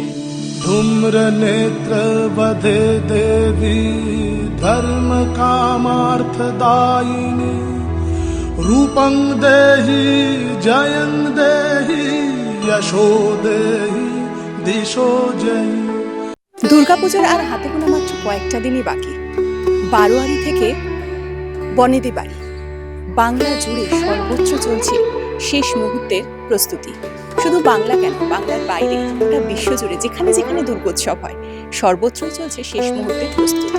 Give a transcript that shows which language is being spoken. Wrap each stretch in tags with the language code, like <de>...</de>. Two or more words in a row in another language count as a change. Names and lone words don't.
<sa>धूम्रनेत्र वधे देवी धर्म कामार्थदायिनी। रूपं देहि जयं देहि यशो देहि दिशो जहि।</sa> <bn>দুর্গাপূজার আর হাতে গোনা মাত্র কয়েকটা দিনই বাকি। বারোয়ারি থেকে বনেদি বাড়ি বাংলা জুড়ে সর্বত্র চলছে শেষ মুহূর্তের প্রস্তুতি। শুধু বাংলা কেন, বাংলার বাইরে গোটা বিশ্বজুড়ে যেখানে যেখানে দুর্গোৎসব হয় সর্বত্রই চলছে শেষ মুহূর্তের প্রস্তুতি।</bn>